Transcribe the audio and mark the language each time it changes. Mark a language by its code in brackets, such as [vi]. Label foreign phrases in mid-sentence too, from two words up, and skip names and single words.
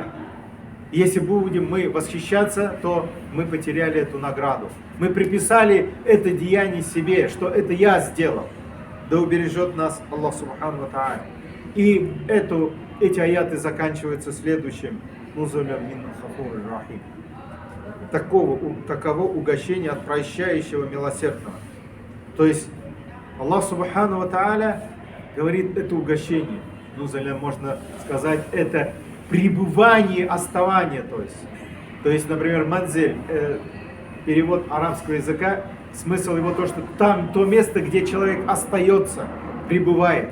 [ru] Если будем мы восхищаться, то мы потеряли эту награду. Мы приписали это деяние себе, что это я сделал. Да убережет нас Аллах [ar] سبحانه وتعالى. [ru] И эти аяты заканчиваются следующим. [ar] نزلا من غفور رحيم. [ru] Таково угощение от прощающего милосердного. То есть Аллах [ar] سبحانه وتعالى [ru] говорит, это угощение. Нузулям, можно сказать, это пребывание, оставание. То есть, например, манзель, перевод арабского языка, смысл его то, что там то место, где человек остается, пребывает.